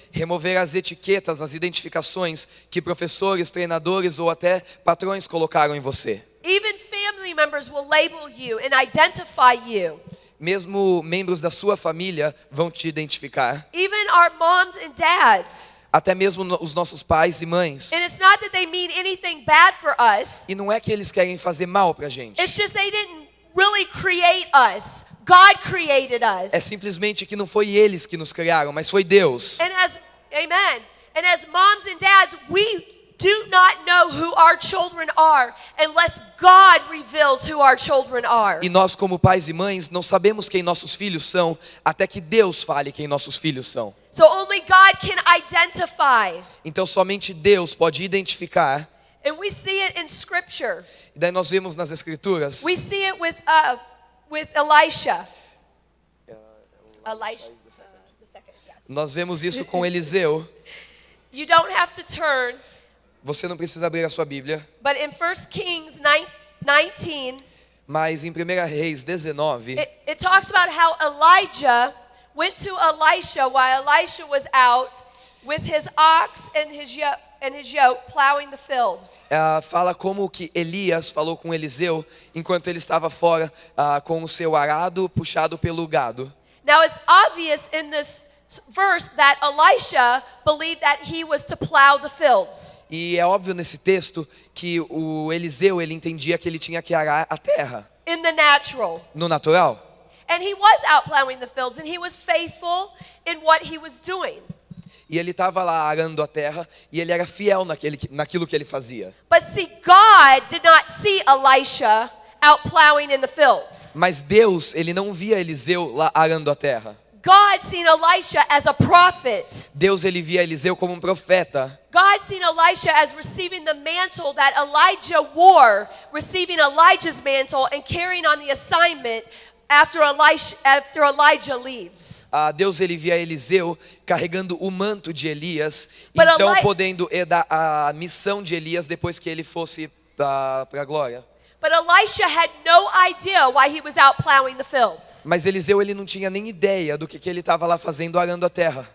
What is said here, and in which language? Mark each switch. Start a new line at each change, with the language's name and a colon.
Portuguese: Remover as etiquetas, as identificações que professores, treinadores ou até patrões colocaram em você.
English: Even family members will label you and identify you.
Portuguese: Mesmo membros da sua família vão te identificar.
English: Even our moms and dads.
Portuguese: Até mesmo os nossos pais e mães.
English: And it's not that they mean anything bad for us.
Portuguese: E não é que eles querem fazer mal pra gente.
English: It's just they didn't really create us. God created us.
Portuguese: É simplesmente que não foi eles que nos criaram, mas foi Deus.
English: Amen. And as moms and dads, we do not know who our children are unless God reveals who our children are.
Portuguese: E nós, como pais e mães, não sabemos quem nossos filhos são até que Deus fale quem nossos filhos são.
English: So only God can identify.
Portuguese: Então somente Deus pode identificar.
English: And we see it in Scripture.
Portuguese: E daí nós vemos nas Escrituras.
English: We see it with Elisha. Elisha, the second, yes.
Portuguese: Nós vemos isso com Eliseu.
English: You don't have to turn,
Portuguese: Você não precisa abrir a sua Bíblia,
English: but in 1 Kings 19,
Portuguese: mas em 1 Reis 19,
English: it talks about how Elijah went to Elisha while Elisha was out with his ox and his yoke plowing the field.
Portuguese: fala como que Elias falou com Eliseu enquanto ele estava fora com o seu arado puxado pelo gado.
English: Now it's obvious in this verse that Elisha believed that he was to plow the fields.
Portuguese: E é óbvio nesse texto que o Eliseu ele entendia que ele tinha que arar a terra.
English: In the natural.
Portuguese: No natural.
English: And he was out plowing the fields and he was faithful in what he was doing.
Portuguese: E ele estava lá arando a terra e ele era fiel naquilo que ele fazia.
English: But see, God did not see Elisha out plowing in the fields.
Portuguese: Mas Deus, ele não via Eliseu lá arando a terra.
English: God seen Elisha as a prophet.
Portuguese: Deus, ele via Eliseu como um profeta.
English: God seen Elisha as receiving the mantle that Elijah wore, receiving Elijah's mantle and carrying on the assignment after Elijah leaves.
Portuguese: Deus, ele via Eliseu carregando o manto de Elias,
English: But
Portuguese: então podendo herdar a missão de Elias depois que ele fosse para a glória.
English: But Elisha had no idea why he was out plowing the fields.
Portuguese: Mas Eliseu, ele não tinha nem ideia do que ele estava lá fazendo arando a terra.